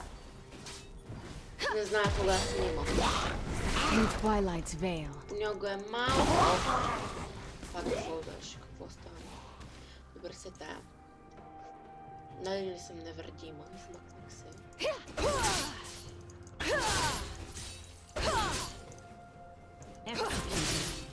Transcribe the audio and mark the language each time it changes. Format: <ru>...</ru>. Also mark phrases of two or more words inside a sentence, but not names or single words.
<bg>Не знае кога снимам.</bg> <en>Through Twilight's veil.</en> <bg>Понякога е малко... Това какво беше? Какво стана? Добре се тая. Нали не съм невредима? Измъкнах се.</bg> <en>Executed.</en>